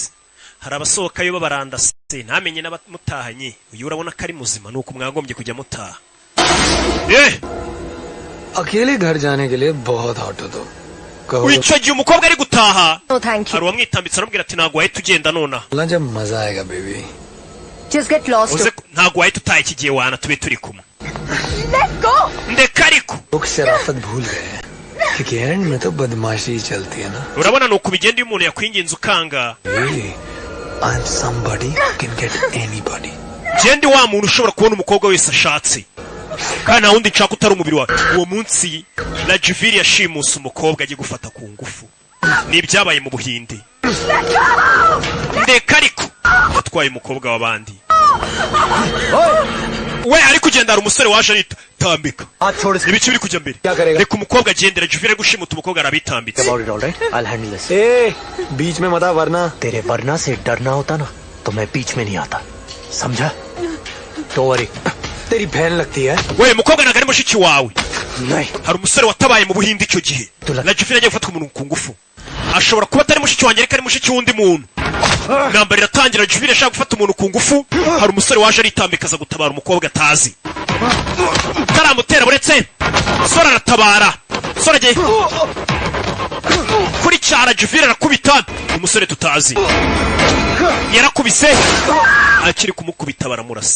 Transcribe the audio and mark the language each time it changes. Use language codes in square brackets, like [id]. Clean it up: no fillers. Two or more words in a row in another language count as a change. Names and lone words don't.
[rw] hari abasohokayo babarandase ntamenye n'abamutahanye uyu urabona ko ari muzima nuko mwagombye kujya mutaha. [hi] अकेले घर जाने के लिए बहुत हॉट हो तो कहो [rw] icyo gihe umukobwa ari gutaha [en] No, thank [rw] hari [en] you. [rw] uwamwitambitse aramubwira ati ntabwo wahita ugenda nonaha [hi] जब मजा आएगा बेबी [en] Just get lost. [rw] uze ntabwo wahita utaha iki gihe wana tube turi kumwe. [en] Let go. [rw] ndeka ariko [hi] लोग शराफत भूल गए हैं क्योंकि एंड में तो बदमाशी ही चलती है ना [rw] urabona ni uko bigenda iyo umuntu yakwinginze ukanga. [en] Really? I'm somebody who can get anybody. [rw] Jendi wa muntu ushobora kubona umukobwa wese ashatse kandi nta wundi nshaka utari umubiri wawe. uwo munsi Rajvir yashimuse umukobwa agiye gufata ku ngufu ni ibyabaye mu Buhinde. ndeka ariko atwaye umukobwa w'abandi we ari kugenda hari umusore waje aritambika ibiki biri kujya mbere reka umukobwa agendera Rajvir ari gushimuta umukobwa arabitambitse. [en] About it, all right? I'll handle this. [hi] ए बीच में मत आ वरना तेरे वरना से डरना होता ना तो मैं बीच में नहीं आता समझा? [en] Don't worry. [hi] तेरी बहन लगती है [rw] we mukobwa ntabwo ari mushiki wawe. [hi] नहीं [rw] hari umusore watabaye mu Buhinde icyo gihe Rajvir agiye gufata umuntu ku ngufu ashobora kuba atari mushiki wanjye ariko ari mushiki w'undi muntu. intambara iratangira Rajvir ashaka gufata umuntu ku ngufu hari umusore waje aritambika aza gutabara umukobwa atazi taramutera buretse sora aratabara sora agiye kuri cyara Rajvir arakubita umusore tutazi yarakubise akiri kumukubita baramurasa.